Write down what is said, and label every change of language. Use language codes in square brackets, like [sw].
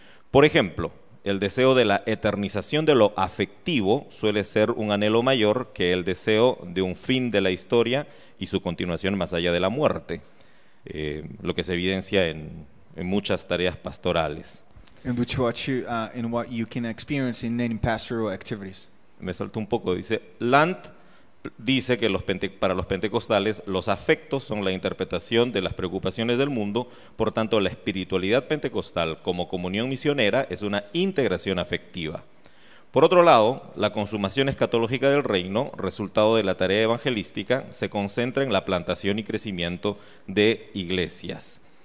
[es] Por ejemplo, el deseo de la eternización de lo afectivo suele ser un anhelo mayor que el deseo de un fin de la historia y su continuación más allá de la muerte, lo que se evidencia en muchas tareas pastorales. [en] In what you can experience in pastoral activities. [es] Me saltó un poco, dice, Land dice que para los pentecostales los afectos son la interpretación de las preocupaciones del mundo, por tanto la espiritualidad pentecostal como comunión misionera es una integración afectiva. Por otro lado, la consumación escatológica del reino, resultado de la tarea evangelística, se concentra en la plantación y crecimiento de iglesias.